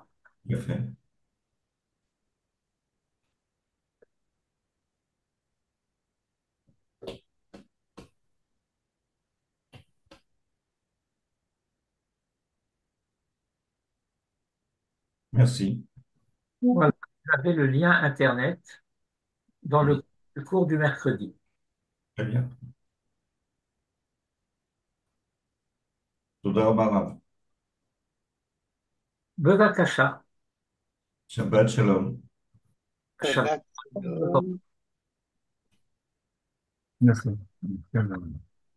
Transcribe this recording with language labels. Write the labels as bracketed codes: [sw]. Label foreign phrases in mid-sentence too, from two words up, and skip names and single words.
[fr] bien fait. Merci. Voilà. Vous avez le lien Internet dans Hmm, le cours du mercredi. très bien. [he] תודה רבה, רב. Bevakasha. שבת שלום. Shabbat. שבת שלום. [fr] Merci. Merci.